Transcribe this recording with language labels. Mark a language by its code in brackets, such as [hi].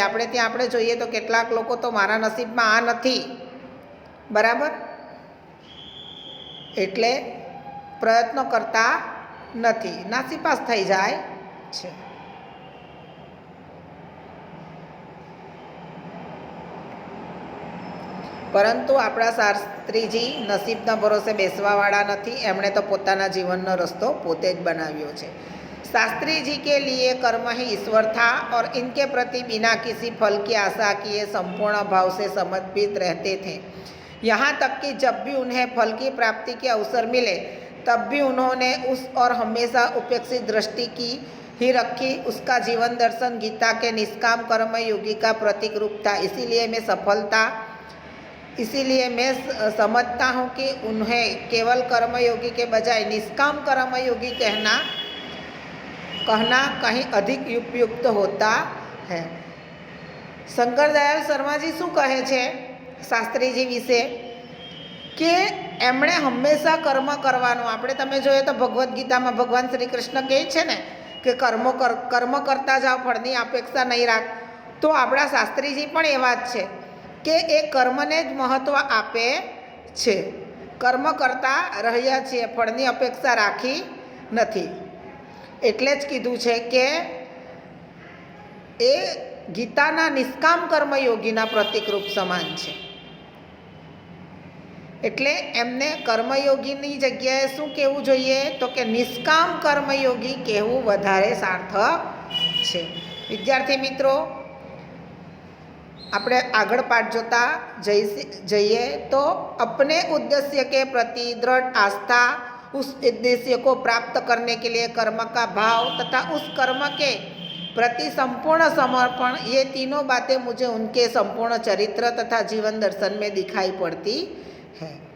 [gu] આપણે જોઈએ તો કેટલાક લોકો તો મારા નસીબમાં આ નથી, બરાબર, એટલે પ્રયત્નો કરતા નથી, નાસીપાસ થઈ જાય છે. પરંતુ આપણા શાસ્ત્રીજી નસીબના ભરોસે બેસવાવાળા નથી. એમણે તો પોતાના જીવનનો રસ્તો પોતે જ બનાવ્યો છે. [hi] शास्त्री जी के लिए कर्म ही ईश्वर था और इनके प्रति बिना किसी फल की आशा किए संपूर्ण भाव से समर्पित रहते थे. यहाँ तक कि जब भी उन्हें फल की प्राप्ति के अवसर मिले तब भी उन्होंने उस और हमेशा उपेक्षित दृष्टि की ही रखी. उसका जीवन दर्शन गीता के निष्काम कर्म योगी का प्रतीक रूप था. इसीलिए मैं समझता हूँ कि उन्हें केवल कर्मयोगी के बजाय निष्काम कर्मयोगी कहना कहीं अधिक उपयुक्त होता है. [gu] શંકરદયાલ શર્માજી શું કહે છે શાસ્ત્રીજી વિશે કે એમણે હંમેશા કર્મ કરવાનું, આપણે તમે જોઈએ તો ભગવદ્ ગીતામાં ભગવાન શ્રી કૃષ્ણ કહે છે ને કે કર્મ કરતા જાઓ, ફળની અપેક્ષા નહીં રાખ. તો આપણા શાસ્ત્રીજી પણ એવા જ છે કે એ કર્મને જ મહત્ત્વ આપે છે. કર્મ કરતા રહ્યા છીએ, ફળની અપેક્ષા રાખી નથી. એટલે જ કીધું છે કે એ ગીતાના નિષ્કામ કર્મયોગીના પ્રતિકરૂપ સમાન છે. એટલે એમને કર્મયોગીની જગ્યાએ શું કહેવું જોઈએ તો કે નિષ્કામ કર્મયોગી કહેવું વધારે સાર્થક છે. વિદ્યાર્થી મિત્રો, આપણે આગળ પાઠ જોતા જઈએ તો [hi] अपने उद्देश्य के प्रति दृढ़ आस्था, उस उद्देश्य को प्राप्त करने के लिए कर्म का भाव तथा उस कर्म के प्रति संपूर्ण समर्पण, ये तीनों बातें मुझे उनके संपूर्ण चरित्र तथा जीवन दर्शन में दिखाई पड़ती है.